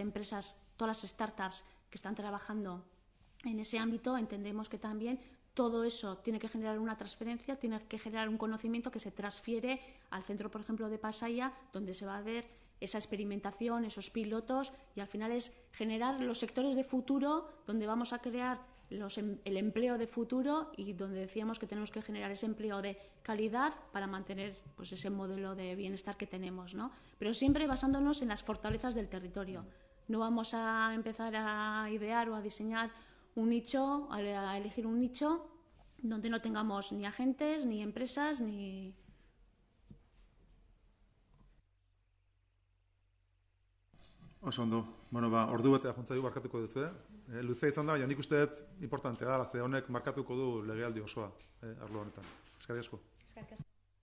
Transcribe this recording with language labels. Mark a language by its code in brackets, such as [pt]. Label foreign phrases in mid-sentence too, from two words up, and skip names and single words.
[es] empresas, todas las startups que están trabajando en ese ámbito, entendemos que también todo eso tiene que generar una transferencia, tiene que generar un conocimiento que se transfiere al centro, por ejemplo, de Pasaia, donde se va a ver esa experimentación, esos pilotos, y al final es generar los sectores de futuro donde vamos a crear el empleo de futuro y donde decíamos que tenemos que generar ese empleo de calidad para mantener pues, ese modelo de bienestar que tenemos, ¿no? Pero siempre basándonos en las fortalezas del territorio. No vamos a empezar a idear o a diseñar un nicho, a elegir un nicho donde no tengamos ni agentes, ni empresas, ni... [eu] Oso ondo. Bueno, ordu batea junta dugu markatuko duzu, luzea izan da, baina nik uste dut importantea da, ze honek markatuko du legealdi osoa arlo honetan. Eskerrik asko.